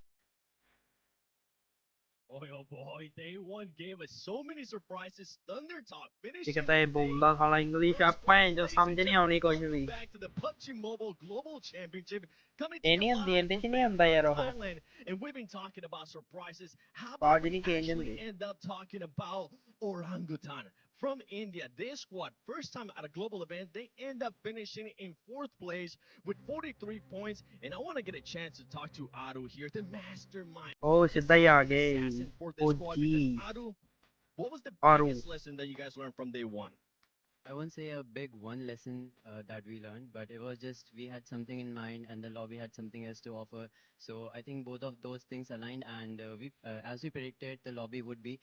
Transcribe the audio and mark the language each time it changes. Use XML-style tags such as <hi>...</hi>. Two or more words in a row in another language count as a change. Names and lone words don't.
<en>Boy, oh boy, day one gave us so many surprises. Thunder Talk</en> <pa>ਇੱਕ</pa> <en>finishing</en> <pa>ਤਾਂ ਇਹ ਬੋਲਦਾ ਸਾਲਾ ਇੰਗਲਿਸ਼ ਆ ਭੈਣ ਜੋ ਸਮਝ ਨਹੀਂ ਆਉਣੀ ਕੁਝ ਵੀ</pa> <en>back to the PUBG Mobile Global Championship coming to</en> <pa>ਇਹ</pa> <en>you</en> <pa>ਨਹੀਂ ਹੁੰਦੀ</pa> <en>live</en> <pa>ਇਹਦੇ ਚ</pa> <en>from</en> <pa>ਨਹੀਂ ਹੁੰਦਾ ਯਾਰ</pa> <en>Bangkok,</en> <pa>ਉਹ</pa> <en>Thailand. And we've been talking about surprises. How</en> <pa>ਆਵਾਜ਼</pa> <en>about we</en> <pa>ਨਹੀਂ ਚੇਂਜ</pa> <en>actually</en> <pa>ਹੁੰਦੀ</pa> <en>end up talking about orangutan from India? This squad, first time at a global event, they end up finishing in 4th place with 43 points. And I want to get a chance to talk to Aru here, the mastermind.</en> <pa>ਉਹ ਸਿੱਧਾ ਹੀ ਆ ਗਏ</pa> <en>Assassin for this</en> <pa>ਉਹ</pa> <en>squad.</en> <pa>ਜੀ</pa> <en>Because Aru, what was the Aru. biggest lesson that you guys learned from day one? I won't say a big one lesson that we learned, but it was just we had something in mind and the lobby had something else to offer. So I think both of those things aligned, and as we predicted, the lobby would be.</en>